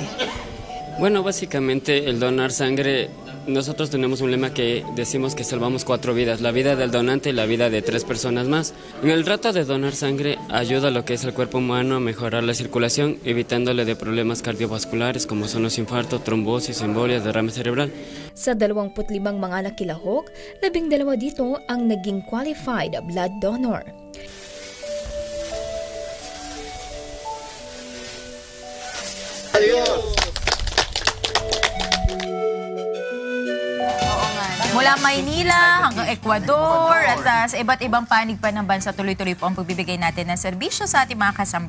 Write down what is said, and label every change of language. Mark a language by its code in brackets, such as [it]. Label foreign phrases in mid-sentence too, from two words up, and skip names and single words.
[es] Bueno, básicamente el donar sangre, nosotros tenemos un lema que decimos que salvamos 4 vidas, la vida del donante y la vida de 3 personas más. En el rato de donar sangre ayuda a lo que es el cuerpo humano a mejorar la circulación, evitándole de problemas cardiovasculares como son los infartos, trombosis, embolias, derrame cerebral. [tl] Sa 25 mga nakilahok, 12 dito ang naging [en] qualified blood donor. [tl] Adios! Mula Maynila hanggang Ecuador at sa iba't ibang panig pa ng bansa, tuloy-tuloy po ang pagbibigay natin ng serbisyo sa ating mga kasambahay.